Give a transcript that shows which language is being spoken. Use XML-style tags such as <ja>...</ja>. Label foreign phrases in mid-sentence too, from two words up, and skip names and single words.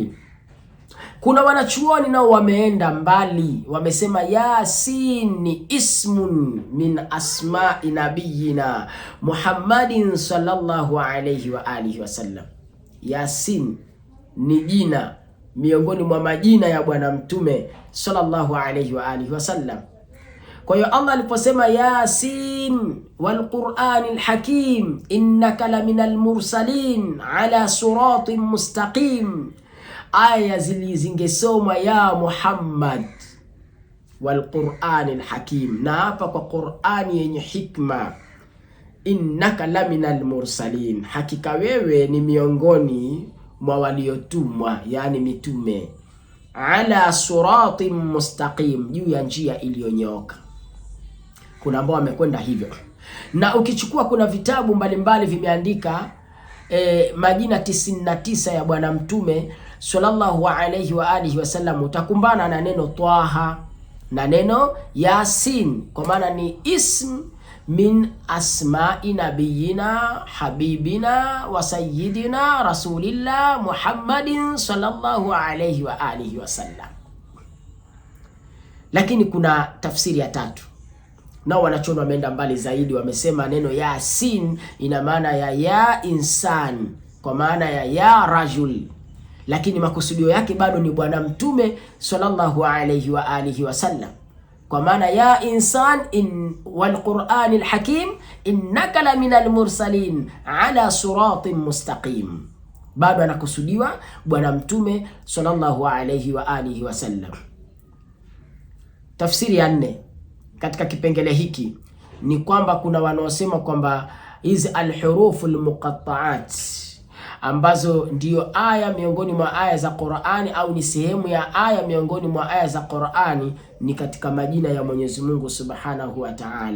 <sw>Kuna wanachuoni nao wameenda mbali, wamesema Yasin ni</sw> <ar>اسم من أسماء نبينا محمد صلى الله عليه وآله وسلم.</ar> <sw>Yasin ni jina miongoni mwa majina ya Bwana Mtume</sw> <ar>صلى الله عليه وآله وسلم.</ar> <sw>Kwa hiyo Allah aliposema</sw> <ar>يس والقرآن الحكيم إنك لمن المرسلين على صراط مستقيم,</ar> <sw>aya zingesoma ya</sw> <ar>محمد والقرآن الحكيم,</ar> <sw>na hapa kwa Qur'ani yenye hikma,</sw> <ar>إنك لمن المرسلين,</ar> <sw>hakika wewe ni miongoni mwa waliotumwa, yani mitume,</sw> <ar>على صراط مستقيم,</ar> <sw>juu ya njia iliyonyooka. Kuna ambao wamekwenda hivyo, na ukichukua kuna vitabu mbalimbali vimeandika majina 99 ya Bwana Mtume</sw> <ar>صلى الله عليه وآله وسلم,</ar> <sw>utakumbana na neno Taha na neno Yasin, kwa maana ni</sw> <ar>اسم من أسماء نبينا حبيبنا وسيدنا رسول الله محمد صلى الله عليه وآله وسلم.</ar> <sw>Lakini kuna tafsiri ya 3, nao wanachono wameenda mbali zaidi, wamesema neno Yasin ina maana ya insan, kwa maana ya rajul, lakini makusudio yake bado ni Bwana Mtume</sw> <ar>صلى الله عليه وآله وسلم,</ar> <sw>kwa maana ya</sw> <ar>إنسان والقرآن الحكيم إنك لمن المرسلين على صراط مستقيم,</ar> <sw>bado anakusudiwa Bwana Mtume</sw> <ar>صلى الله عليه وآله وسلم.</ar> <sw>Tafsiri ya 4 katika kipengele hiki, ni kwamba kuna wanaosema kwamba hizi</sw> <ar>الحروف المقطعات</ar> <sw>ambazo ndiyo aya miongoni mwa aya za Qur'ani au ni sehemu ya aya miongoni mwa aya za Qur'ani ni katika majina ya Mwenyezi Mungu</sw> <ar>سبحانه وتعالى.</ar>